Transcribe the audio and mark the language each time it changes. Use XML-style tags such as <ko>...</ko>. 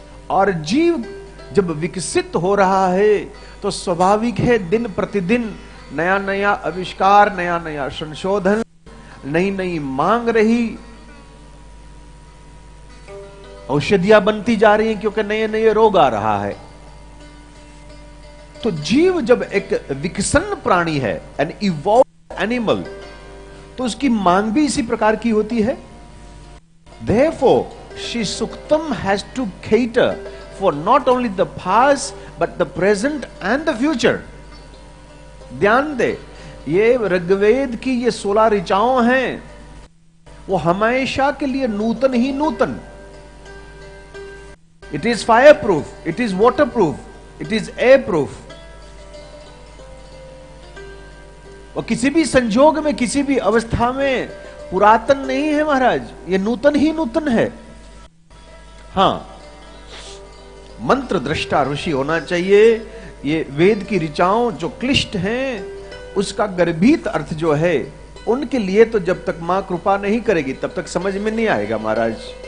<hi>और जीव जब विकसित हो रहा है तो स्वाभाविक है दिन प्रतिदिन नया नया आविष्कार, नया नया संशोधन, नई नई मांग रही, औषधियां बनती जा रही हैं क्योंकि नए नए रोग आ रहा है। तो जीव जब एक विकसन प्राणी है,</hi> <en>an evolved animal,</en> <hi>तो उसकी मांग भी इसी प्रकार की होती है।</hi> <en>Therefore, Shri Suktam has to cater for not only the past but the present and the future.</en> <hi>ध्यान दे, ये ऋग्वेद की ये 16 ऋचाओं हैं, वो हमेशा के लिए नूतन ही नूतन।</hi> <en>It is fire proof, it is water proof, it is air proof.</en> <hi>वो किसी भी संजोग में, किसी भी अवस्था में पुरातन नहीं है महाराज, ये नूतन ही नूतन है। हां, मंत्र दृष्टा ऋषि होना चाहिए। ये वेद की ऋचाओं जो क्लिष्ट हैं उसका गर्भित अर्थ जो है, उनके लिए तो जब तक मां कृपा नहीं करेगी तब तक समझ में नहीं आएगा महाराज।</hi>